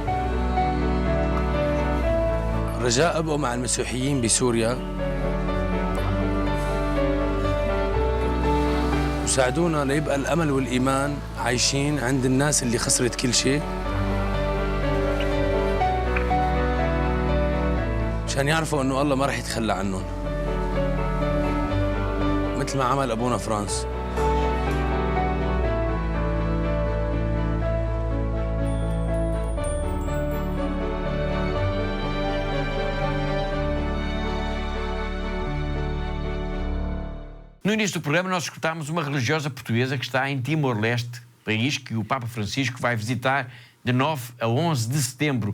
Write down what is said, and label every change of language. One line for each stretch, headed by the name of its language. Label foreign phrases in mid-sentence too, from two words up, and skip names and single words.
Arabic: رجاء أبقوا مع المسيحيين بسوريا وساعدونا ليبقى الأمل والإيمان عايشين عند الناس اللي خسرت كل شيء، مشان يعرفوا إنه الله ما رح يتخلى عنهم مثل ما عمل أبونا فرانس.
Portuguese: No início do programa nós escutámos uma religiosa portuguesa que está em Timor-Leste, país que o Papa Francisco vai visitar de 9 a 11 de setembro.